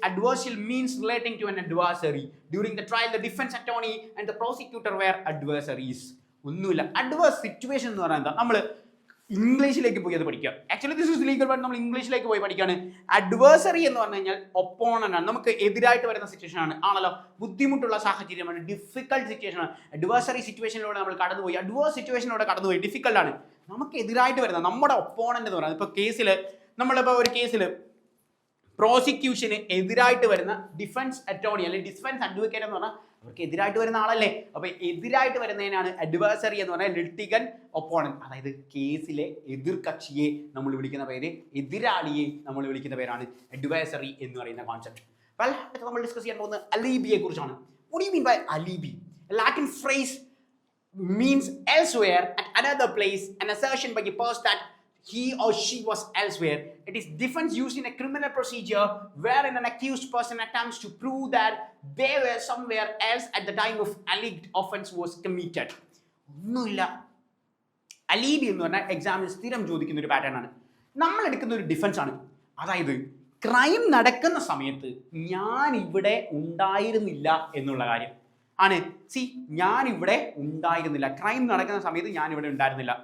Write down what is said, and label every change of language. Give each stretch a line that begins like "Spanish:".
English: Adversarial means relating to an adversary. During the trial, the defense attorney and the prosecutor were adversaries.
Malayalam: ഒന്നുമില്ല. Adverse situation എന്ന് പറയുന്നത് നമ്മൾ ഇംഗ്ലീഷിലേക്ക് പോയി അത് പഠിക്കുക.
English: actually this is legal,
Malayalam: but നമ്മൾ ഇംഗ്ലീഷിലേക്ക് പോയി പഠിക്കുകയാണ്. അഡ്വേഴ്സറി എന്ന് പറഞ്ഞു കഴിഞ്ഞാൽ ഒപ്പോണന്റ് ആണ്, നമുക്ക് എതിരായിട്ട് വരുന്ന സിറ്റുവേഷൻ ആണല്ലോ, ബുദ്ധിമുട്ടുള്ള സാഹചര്യമാണ്, ഡിഫിക്കൽട്ട് സിറ്റുവേഷൻ ആണ്. അഡ്വേഴ്സറി സിറ്റുവേഷനിലൂടെ നമ്മൾ കടന്നുപോയി, അഡ്വേഴ്സ് സിറ്റുവേഷനിലൂടെ കടന്നുപോയി, ഡിഫിക്കൽട്ട് ആണ്. നമുക്ക് എതിരായിട്ട് വരുന്ന നമ്മുടെ ഒപ്പോണന്റ് എന്ന് പറയുന്നത്, ഇപ്പോൾ കേസിൽ നമ്മളിപ്പോൾ ഒരു കേസിൽ പ്രോസിക്യൂഷന് എതിരായിട്ട് വരുന്ന ഡിഫൻസ് അറ്റോർണി അല്ലെങ്കിൽ ഡിഫൻസ് അഡ്വക്കേറ്റ് എന്ന് പറഞ്ഞാൽ അവർക്ക് എതിരായിട്ട് വരുന്ന ആളല്ലേ. അപ്പോൾ എതിരായിട്ട് വരുന്നതിനാണ് അഡ്വേഴ്സറി എന്ന് പറഞ്ഞാൽ ലിറ്റിഗൻ ഒപ്പോണന്റ്. അതായത് കേസിലെ എതിർ കക്ഷിയെ നമ്മൾ വിളിക്കുന്ന പേര്, എതിരാളിയെ നമ്മൾ വിളിക്കുന്ന പേരാണ് അഡ്വേഴ്സറി എന്ന് പറയുന്ന കോൺസെപ്റ്റ്. നമ്മൾ ഡിസ്കസ് ചെയ്യാൻ പോകുന്നത് അലീബിയെ കുറിച്ചാണ്.
English: What do you mean by alibi? A Latin phrase means elsewhere, at another place, an assertion by a person that he or she was elsewhere. It is defense used in a criminal procedure wherein an accused person attempts to prove that they were somewhere else at the time of alleged offense was committed.
Malayalam: ഒന്നുമില്ല. അലീബി എന്ന് പറഞ്ഞാൽ എക്സാമിന് സ്ഥിരം ചോദിക്കുന്ന ഒരു pattern ആണ്. നമ്മൾ എടുക്കുന്ന ഒരു ഡിഫൻസ് ആണ്. അതായത് ക്രൈം നടക്കുന്ന സമയത്ത് ഞാൻ ഇവിടെ ഉണ്ടായിരുന്നില്ല എന്നുള്ള കാര്യം ആണ്. ഞാൻ ഇവിടെ ഉണ്ടായിരുന്നില്ല, ക്രൈം നടക്കുന്ന സമയത്ത് ഞാൻ ഇവിടെ ഉണ്ടായിരുന്നില്ല.